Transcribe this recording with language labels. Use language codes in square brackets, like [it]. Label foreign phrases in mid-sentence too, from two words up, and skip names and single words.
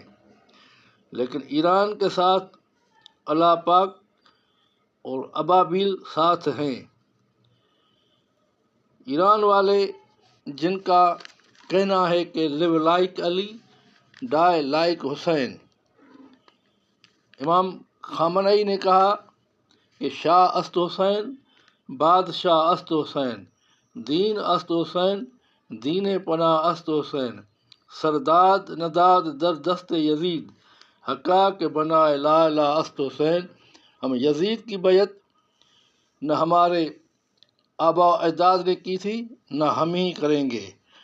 [ur] لیکن ایران کے ساتھ اللہ پاک اور ابابیل ساتھ ہیں۔ ایران والے جن کا کہنا ہے کہ [en] live like Ali die like Husain, [ur] امام خامنئی نے کہا کہ [fa] شاہ است حسین بادشاہ است حسین، دین است حسین دین پناہ است حسین، سرداد نداد در دست یزید حقا کے بنائے لا الہ است حسین۔ [ur] ہم یزید کی بیعت نہ ہمارے آبا اجداد نے کی تھی، نہ ہم ہی کریں گے۔